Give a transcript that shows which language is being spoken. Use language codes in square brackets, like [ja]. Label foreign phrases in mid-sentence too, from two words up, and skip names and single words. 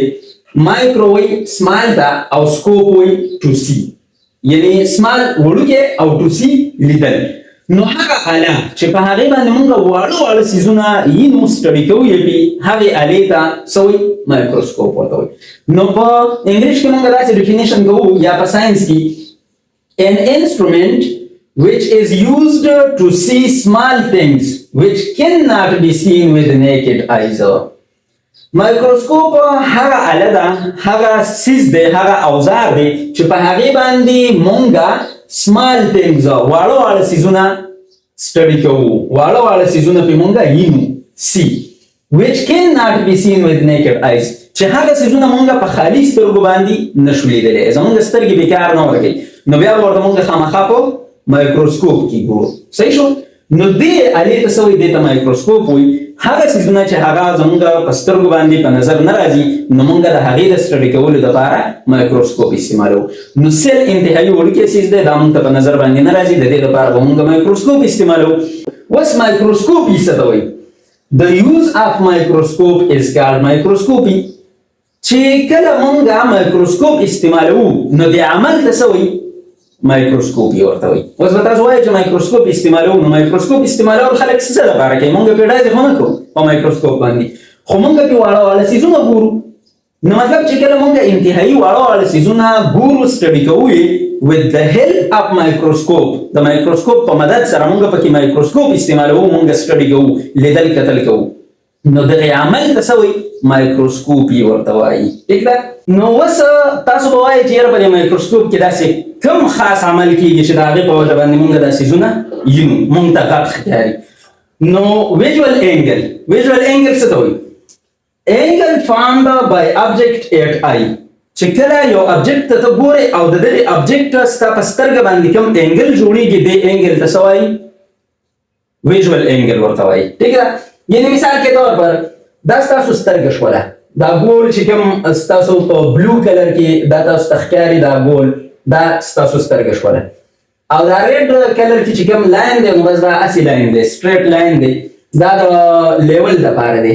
[ps] مایکرو وایي سمال ته او سکوپ وایي [en] to see, [ps] یعنې سمال وړوکی او [en] to see [ps] لیدل. نو هغه آله چې په هغې باندې موږ واړه واړه څیزونه وینو سټډي کوو یې پې هغې آلې ته څه وایي مایکروسکوپ ورته وایي. نو په انګلیش کې موږ داسې ډیفینیشن کوو یا په ساینس کې [en] an instrument which is used to see small things which cannot be seen with the naked eyes. [ps] مایکروسکوپ هغه آله ده، هغه څیز دی، هغه اوزار دی چې په هغې باندې مونږه [en] small things [ps] واړه واړه څیزونه سټډي کوو، واړه واړه څیزونه پې مونږه وینو [en] see which cannot be seen with naked eyes، [ps] چې هغه څیزونه مونږه په خالي سترګو باندې نشو لیدلی، زمونږ سترګې بېکار نه ورکوي، نو بیا به ورته مونږ خامخا په مایکروسکوپ کې ګورو. صحیح شو. نو دې آلې ته څه وایي؟ دې ته مایکروسکوپ وایي. هغه څیزونه چې هغه زمونږ په سترګو باندې په نظر نه راځي نو مونږ د هغې د سټډي کولو دپاره مایکروسکوپ استعمالوو. نو سیل انتهایي وړوکی څیز دی، دا مونږ ته په نظر باندې نه راځي، د دې دپاره به مونږ مایکروسکوپ استعمالوو. اوس مایکروسکوپي څه ته وایي؟ [en] The use of microscope is called microscopy. [ps] چې کله مونږ مایکروسکوپ استعمالوو نو د عمل ته څه وایي؟ مایکروسکوپي ورته وایي. اوس به تاسو وایئ چې مایکروسکوپ استعمالوو، نو مایکروسکوپ استعمالول خلک څه دپاره کوي؟ مونږ پې ډزې خو نه کوو په مایکروسکوپ باندې، خو مونږ پې واړه واړه څیزونه ګورو. نو مطلب چې کله مونږ انتهایي واړه واړه څیزونه ګورو سټډي کوو یې [en] with the help of microscope، [ps] د مایکروسکوپ په مدد سره مونږ پکې مایکروسکوپ استعمالوو، مونږ سټډي کوو، لیدل کتل کوو، نو دغې عمل ته څه وایي؟ مایکروسکوپي ورته وایي. ټیک ده. نو اوس تاسو به وایئ چې یاره په دې مایکروسکوپ کې داسې کوم خاص عمل کېږي چې د هغې په وجه باندې مونږ دا څیزونه وینو، مونږ ته غټ ښکاري. نو [en] visual angle, visual angle [ps] څه ته وایي؟ [en] انګل formed by object at eye، [ps] چې کله یو ابجیکټ ته ته ګورې او د دغې ابجیکټ ستا په سترګه باندې کوم انګل جوړېږي دې انګل ته څه وایي؟ [en] visual angle [ps] ورته وایي. ټیک ده. یعنې [ur] مثال کے طور پر [ps] دا ستاسو سترګه شوله، دا ګول چې کوم ستاسو په [en] blue colour [ps] کې دا تاسو ته ښکاري، دا ګول دا ستاسو سترګه شوله، او دا [en] red colour [ps] کې چې کوم لاین دی نو بس دا هسې لاین دی، [en] straight line [ps] دی، دا د لیول دپاره دی.